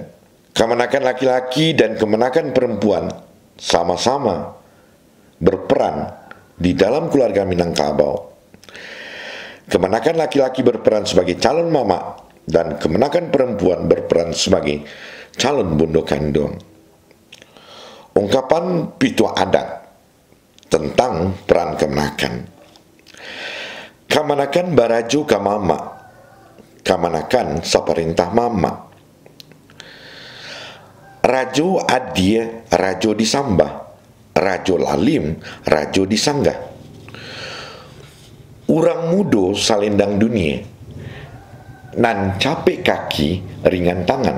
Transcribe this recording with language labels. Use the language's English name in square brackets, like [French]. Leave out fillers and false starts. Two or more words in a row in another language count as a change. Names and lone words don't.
[Indonesian] Kemenakan laki-laki dan kemenakan perempuan sama-sama berperan di dalam keluarga Minangkabau. Kemenakan laki-laki berperan sebagai calon mama dan kemenakan perempuan berperan sebagai calon bunda kandung. Ungkapan pitua adat tentang peran kemenakan. [Minangkabau] Kemenakan barajo ka mama, kemenakan saparintah mama. Rajo adia, rajo disambah. Rajo lalim, rajo disanggah. Urang mudo salendang dunia, nan capek kaki ringan tangan.